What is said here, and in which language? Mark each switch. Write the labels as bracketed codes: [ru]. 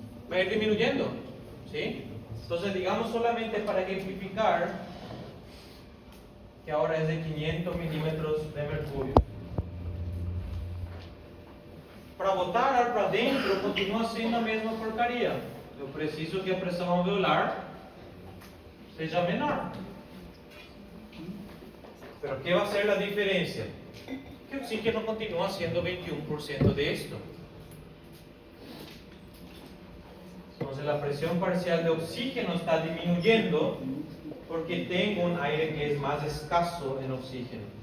[es] Va a ir disminuyendo, ¿sí? Entonces, digamos solamente para ejemplificar que ahora es de 500 milímetros de mercurio. [pt] Para botar ar para dentro continua sendo a mesma porcaria. Eu preciso que a pressão alveolar seja menor. [es] Pero ¿qué va a ser la diferencia? Que el oxígeno continúa siendo 21% de esto. Entonces la presión parcial de oxígeno está disminuyendo porque tengo un aire que es más escaso en oxígeno.